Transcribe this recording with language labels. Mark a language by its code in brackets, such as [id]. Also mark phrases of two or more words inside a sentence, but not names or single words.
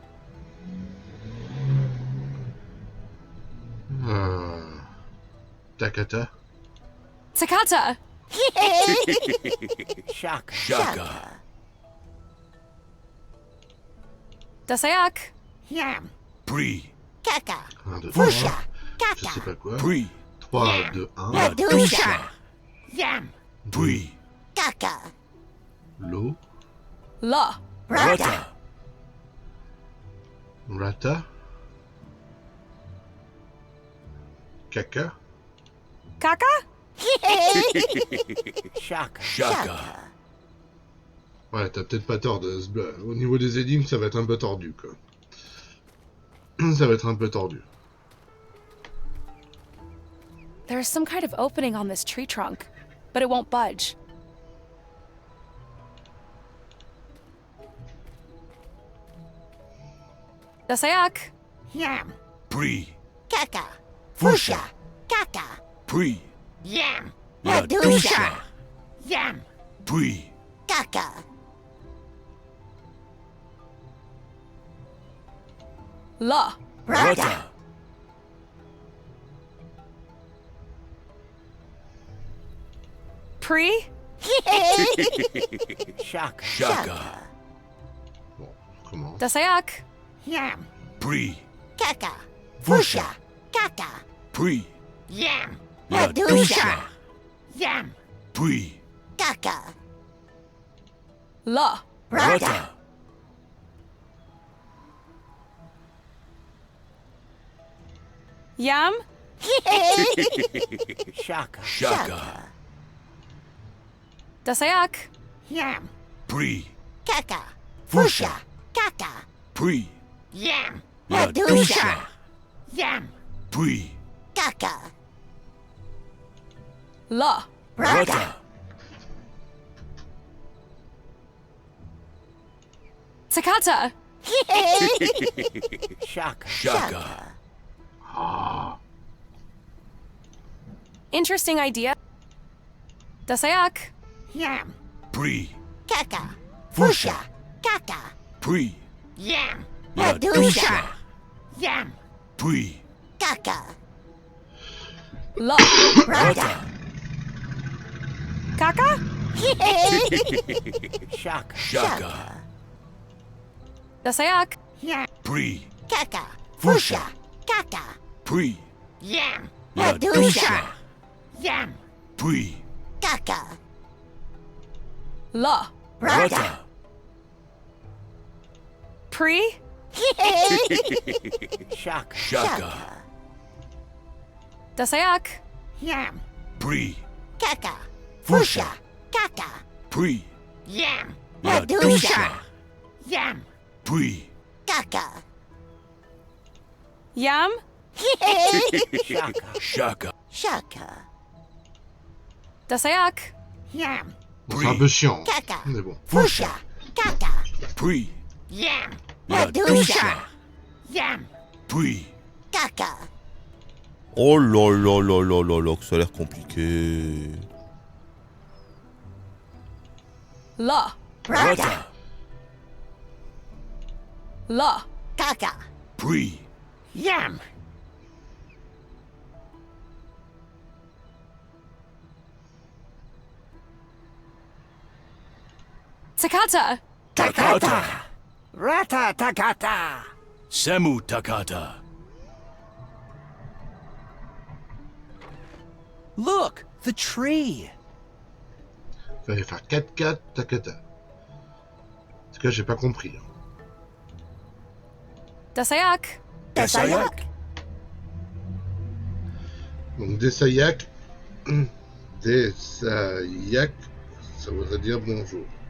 [fr] Takata. Takata. Shaka. Shaka. Dasayak. Yam. Bree. Caca. 1, 2, 3. Fusha. Je sais pas quoi. Bree. 3, 2, 1. La Dusha. Yam. Bree. Caca. L'eau. La. Rata. Rata. Caca. Kaka? Shaka. Shaka. Ouais, t'as peut-être pas tort de ce bleu. Au niveau des énigmes, ça va être un peu tordu, quoi. Ça va être un peu tordu. [en] There's some kind of opening on this tree trunk, but it won't budge. Dasayak. Yam. Bree. Caca. Fusha. Caca. Bree. Yam. La Dusha. Yam. Bree. Caca. La. Rata. Pre? Shaka. Shaka. [fr] Bon, comment? Dasayak. Yam. Bree. Caca. Fusha. Caca. Bree. Yam. La Dusha. Yam. Puis. Kaka. La. Rata. Yam. Shaka. Shaka. Dasayak. Yam. Puis. Kaka. Fusha. Kaka. Puis. Yam. La Dusha. Yam. Puis. Kaka. La. Rata. Takata. Shaka. Shaka. [en] Interesting idea. Dasayak. Yam. Puis. Kaka. Fusha. Kaka. Puis. Yam. La Dusha. Yam. Puis. Kaka. La. Rata. Kaka. Shaka. Shaka. Dasayak. Yam. Puis. Kaka. Fusha. Kaka. Puis. Yam. La Dusha. Yam. Puis. Kaka. La. Rata. Pre. Shaka. Shaka. Dasayak. Yam. Puis. Kaka. Fusha. Kaka. Puis. Yam. La Dusha. Yam. Puis. Kaka. Yam. Shaka. Shaka. Shaka. Dasayak. Yam. [fr] Bon, c'est un peu chiant, Kaka. mais bon. Fusha. Kaka. Puis. Yam. La Dusha. Yam. Puis. Kaka. Oh là là là là là là, que ça a l'air compliqué. La. Rata. La. Kaka. Puis. Yam. Takata. Takata. Rata Takata. Semu Takata. [en] Look, the tree. [fr] Fallait faire 4-4, Takata. En tout cas, j'ai pas compris. Dasayak. Dasayak. Donc, Desayak. Desayak, ça voudrait dire bonjour.